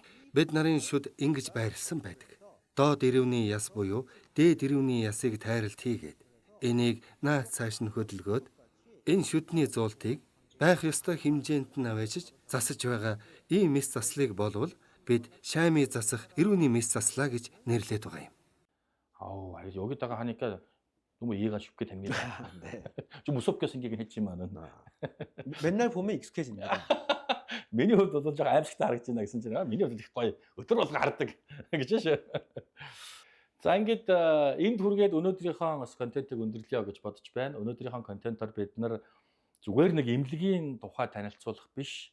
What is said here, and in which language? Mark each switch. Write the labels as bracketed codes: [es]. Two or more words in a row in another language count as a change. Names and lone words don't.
[mn] Бид нарын шүд ингэж байрлсан байдаг. Доод эрүүний яс буюу дээд эрүүний ясыг тайралт хийгээд энийг наад цааш нь хөдөлгөөд энэ шүдний зуултыг байх ёстой хэмжээнд нь аваачиж засаж байгаа ийм мэс заслыг болвол бид шайми засах эрүүний мэс заслаа гэж нэрлэдэг байгаа юм. [ko] 여기다가 하니까 너무 이해가 쉽게 됩니다. 네. 좀 무섭게 생기긴 했지만은 맨날 보면 익숙해집니다. [mn] миний хувьд бол жоо аимшигтай харагдаж байна гэсэн чинь миний хувьд их гоё өдөр болго хардаг гэж шүү. За ингээд энд хүргээд өнөөдрийнхөө бас контентыг өндөрлөё гэж бодож байна. Өнөөдрийнхөө контентоор бид нар зүгээр нэг эмнэлгийн тухай танилцуулах биш.